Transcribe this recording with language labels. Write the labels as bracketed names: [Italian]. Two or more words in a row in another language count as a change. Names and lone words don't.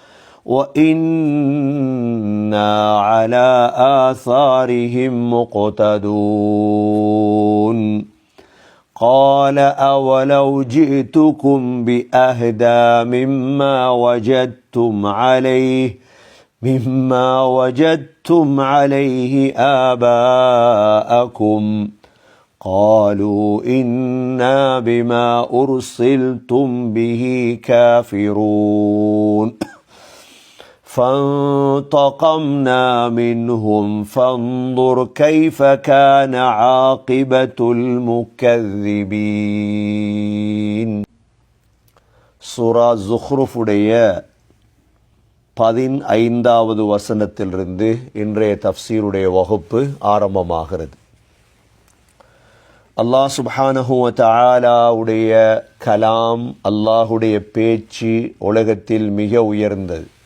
[Arabic] وإنا على آثارهم مقتدون قال أولو جئتكم بأهدى مما وجدتم عليه آباءكم قالوا إنا بما أرسلتم به كافرون فانتقمنا منهم فانظر كيف كان عاقبة المكذبين [Tamil] சூரா ஸுஹ்ருஃபுடைய 15வது வசனத்திலிருந்து இன்றைய தஃப்சீருடைய வகுப்பு ஆரம்பமாகிறது. அல்லாஹ் சுப்ஹானஹு வ தஆலாவுடைய கலாம், அல்லாஹுடைய பேச்சு உலகத்தில் மிக உயர்ந்தது.